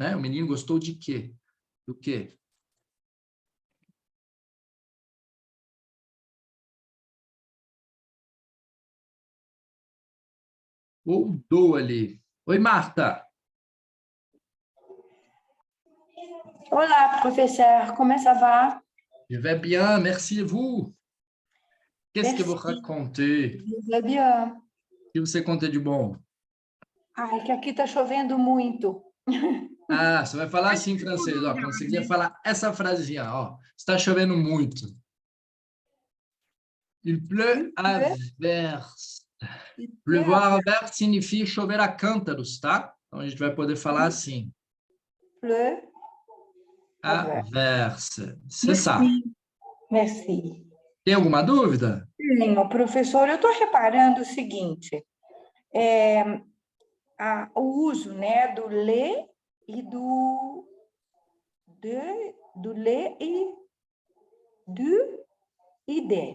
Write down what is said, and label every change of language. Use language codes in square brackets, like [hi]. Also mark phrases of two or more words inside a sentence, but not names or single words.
[pt] O menino gostou de quê? Do quê? Ou do ali. Oi, Marta. Olá, [fr] professeur, comment ça va? Je vais bien, merci et vous. Qu'est-ce que vous Merci, racontez? je vais bien. [pt] O que você conta de bom? Ai, que aqui está chovendo muito. Ah, você vai falar assim em francês, ó. Quando você quiser falar essa frasezinha, ó. Está chovendo muito. [fr] Il pleut à verse. Pleuvoir à verse [pt] significa chover a cântaros, tá? Então a gente vai poder falar assim. [fr] Pleu À verse. C'est ça. Merci. [pt] Tem alguma dúvida? Tenho, professor, eu estou reparando o seguinte, o uso, né, do le e do le e de.